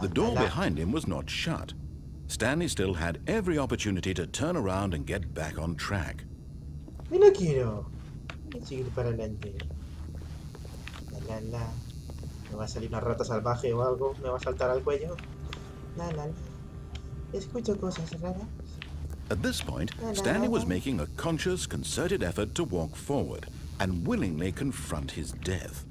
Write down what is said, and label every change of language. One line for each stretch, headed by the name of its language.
English: The door behind him was not shut. Stanley still had every opportunity to turn around and get back on track.
Spanish: Yo no quiero. Quiero seguir para adelante. La la la. ¿Me va a salir una rata salvaje o algo? ¿Me va a saltar al cuello? La la la. Escucho cosas raras.
English: At this point, Stanley was making a conscious, concerted effort to walk forward and willingly confront his death.